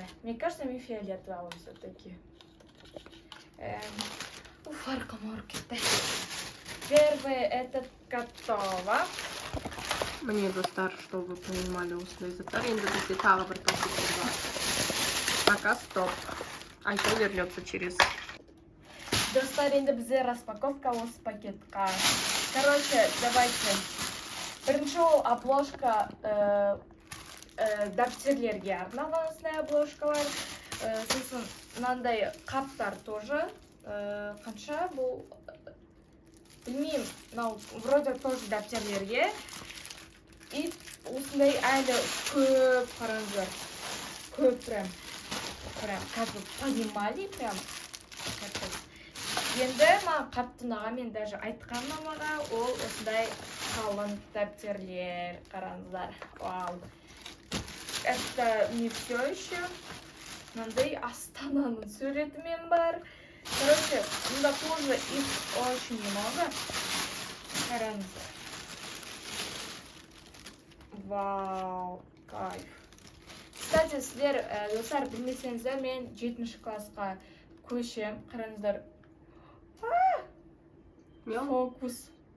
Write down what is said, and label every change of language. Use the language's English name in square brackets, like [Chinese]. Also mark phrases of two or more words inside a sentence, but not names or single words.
[Russian] Мне кажется, мне фиолетовый все-таки. Фарка-марки. Первое это готово. Мне достар, чтобы вы понимали, [Kazakh] осындай заттар. Енді бізде тағы бір пакет бар. [Russian] Пока стоп. Айша вернется через... [Kazakh] Достар, енді бізде распаковка осы пакетка. [Russian] Короче, давайте. [Kazakh] Бірінші ол обложка дәптерлерге арналған осындай обложкалар. Сосын мынандай қаптар тоже. Қанша бұл... Білмеймін, [Russian] вроде тоже [Kazakh] дәптерлерге. И осындай әлі көп қараңыздар. [Russian] Көп прям. Как вы понимали, прям. [Kazakh] Енді маған қатты ұнаған, мен даже айтқан мамаға, ол осындай қалың дәптерлер, қараңыздар. Вау. [Russian] Это не все еще. [Kazakh] Мынандай Астананың суретімен бар. [Russian] Короче, мында тоже их очень много. [Kazakh] Қараңыздар. [Russian] Вау, кайф. [Kazakh] Кстати, сіздер, достар, білмесеңіздер, мен 7-ші классқа көшем. Қараңыздар. Фокус.